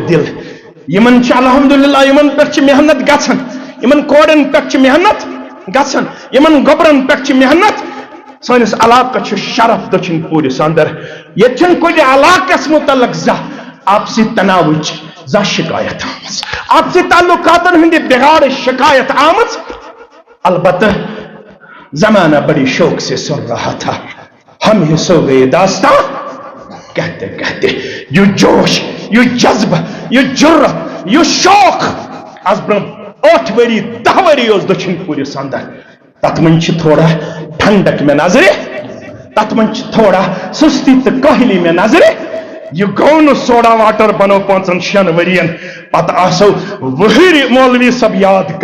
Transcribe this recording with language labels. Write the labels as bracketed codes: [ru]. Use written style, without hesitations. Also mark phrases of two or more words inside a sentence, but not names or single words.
[ks] دل یمن چھِ الحمدللہ یمن پٮ۪ٹھ چھِ محنت گژھان یمن کورٮ۪ن پٮ۪ٹھ چھِ محنت گژھان یمن گوبرن پٮ۪ٹھ چھِ محنت سٲنِس علاقس چھُ شرف دٔچھِنۍ پوٗرِس اندر ییٚتہِ چھُنہٕ کُنہِ علاقس متعلق زانٛہہ آپسی تناوٕچ زانٛہہ شکایت آمٕژ آپسی تعلقاتن ہٕنٛدِ بغارٕ شکایت آمٕژ البتہ [ur] زمانہ بڑی شوق سے سن رہا تھا ہم ہی سو گئے داستان کہتے کہتے یہ جوش یہ جذب یہ جرت یہ شوق [ks] از برونٛہہ 8 ؤری 10 ؤری اوس دٔچھِنۍ پوٗرِس اندر تتھ منٛز چھِ تھوڑا ٹھنڈک مےٚ نظرِ تتھ منٛز چھِ تھوڑا سستی تہٕ کاہلی مےٚ نظرِ یہ گوٚو نہٕ [en] soda water [ks] بنو 5-6 ؤرین پتہٕ آسو وٕہٕرۍ مولوی صٲب یاد